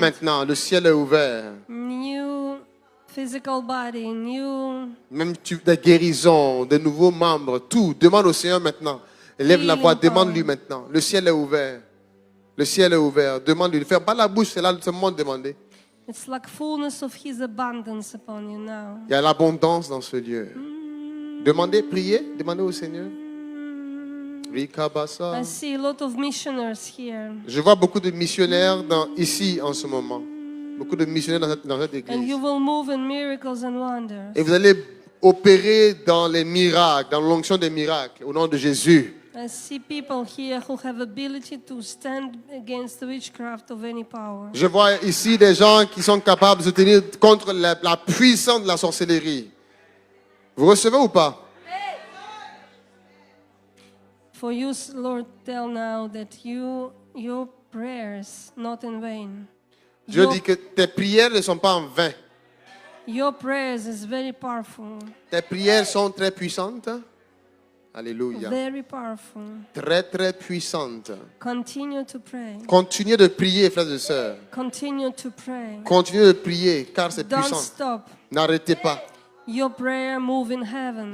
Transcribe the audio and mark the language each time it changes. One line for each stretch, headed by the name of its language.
French: maintenant. Le ciel est ouvert.
English: New physical body, new
French: Même des guérisons, de nouveaux membres, tout. Demande au Seigneur maintenant. Lève la voix, demande-lui maintenant. Le ciel est ouvert. Le ciel est ouvert. Demande-lui. Ne ferme pas la bouche, c'est là seulement de demander.
English: It's like fullness of His abundance upon you now.
French: Il y a l'abondance dans ce lieu. Demandez, priez, demandez au Seigneur. Rikabasa.
English: I see a lot of missionaries here,
French: Je vois beaucoup de missionnaires ici en ce moment. Beaucoup de missionnaires dans cette
English: and you will move in miracles and wonders.
French: Et vous allez opérer dans les miracles, dans l'onction des miracles, au nom de Jésus.
English: I see people here who have ability to stand against the witchcraft of any power.
French: Je vois ici des gens qui sont capables de se tenir contre la puissance de la sorcellerie. Vous recevez ou pas?
English: For you, Lord, tell now that your prayers not in vain.
French: Dieu dit que tes prières ne sont pas en vain.
English: Your prayers is very powerful,
French: Tes prières sont très puissantes. Alléluia.
English: very powerful.
French: Très, très puissantes.
English: Continue to pray.
French: Continuez de prier, frères et sœurs.
English: Continue to pray.
French: Continuez de prier, car c'est
English: Don't
French: puissant.
English: stop.
French: N'arrêtez pas.
English: Your prayer move in heaven.